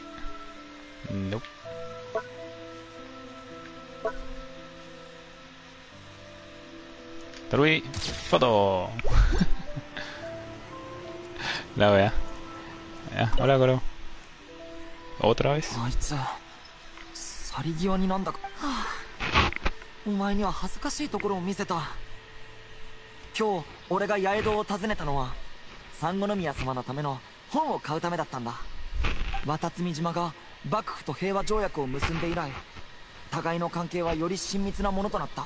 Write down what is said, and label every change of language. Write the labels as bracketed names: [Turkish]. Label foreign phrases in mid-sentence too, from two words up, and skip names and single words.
[Spanish] Nope. Tarui, foto. La wea. Ya, hola, Goro. ¿Otra vez? [Japanese] あいつ去り際になんだか、お前には恥ずかしいところを見せた。今日俺が八重堂を訪ねたのは三国宮様のための本を買うためだったんだ。渡積島が幕府と平和条約を結んで以来、互いの関係はより親密なものとなった。